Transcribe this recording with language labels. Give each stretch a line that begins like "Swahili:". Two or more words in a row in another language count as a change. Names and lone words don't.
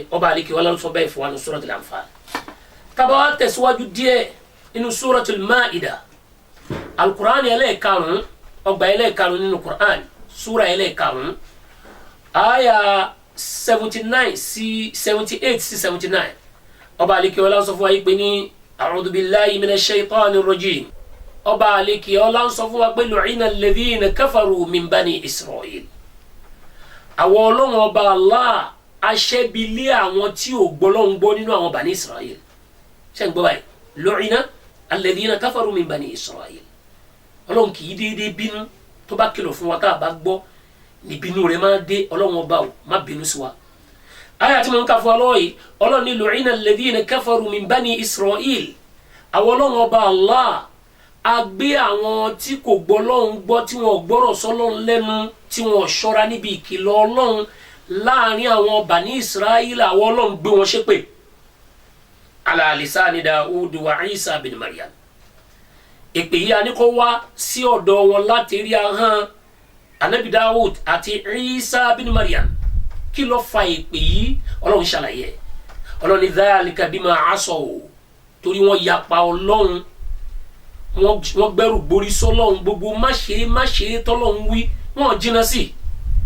Yoruba: Ọba àlekè ọlá sọ bẹ́ẹ̀ fún wa ní Suratul Anfal. Tá bá wá tẹ̀síwájú díẹ̀ nínú Suratul Ma'idah, Al-Qur'an ẹlẹ́ẹ̀karùn-ún, ọgbà ẹlẹ́ẹ̀karùn-ún nínú Qur'an, Sura ẹlẹ́ẹ̀karùn-ún, aya 79 sí 78 sí 79. Ọba àlekè ọlá sọ fún wa yìí pé ní
Arabic: أعوذ بالله من الشيطان الرجيم.
Yoruba: Ọba àlekè ọlá sọ fún wa pé
Arabic: لعن الذين كفروا من بني إسرائيل.
Yoruba: Àwọn Ọlọ́run ọba Allah aṣẹ́bilé àwọn tí ò gbọ́lọ́hun gbọ́ nínú àwọn bani Isra'il. Ṣé ń gbọ́ báyìí?
Arabic: لعن الذين كفروا من بني إسرائيل.
Yoruba: Ọlọ́run kì í déédéé bínú tó bá kìlọ̀ fún wa tá a bá gbọ́, níbínú rẹ̀ máa dé. Ọlọ́run ọba ò má bínú sí wa. Aya tí mo ń ka fún wa lọ́wọ́ yìí, Ọlọ́run ní
Arabic: لعن الذين كفروا من بني إسرائيل.
Yoruba: Àwọn Ọlọ́run ọba Allah a gbé àwọn tí kò gbọ́ Ọlọ́run gbọ́, tí wọ́n gbọ́rọ̀ sọ́lọ́run lẹ́nu, tí wọ́n ṣọ́ra níbi ìkìlọ̀ Ọlọ́run láàrin àwọn bani Isra'il, àwọn Ọlọ́run gbé wọn ṣépè.
Arabic: على لسان داود وعيسى بن مريم.
Yoruba: Èpè yìí a ní kó wá sí ọ̀dọ̀ wọn láti rí ahọ́n Anabi Daud àti Isa bin Maryam. Kí ló fa èpè yìí? Ọlọ́run ṣàlàyé. Ọlọ́run ní
Arabic: ذلك بما عصوا,
Yoruba: torí wọ́n yapa Ọlọ́run, wọ́n gbẹ́rù gborí sọ́lọ́run, gbogbo má ṣe tọ́lọ́run wí wọ́n jìnnà sí.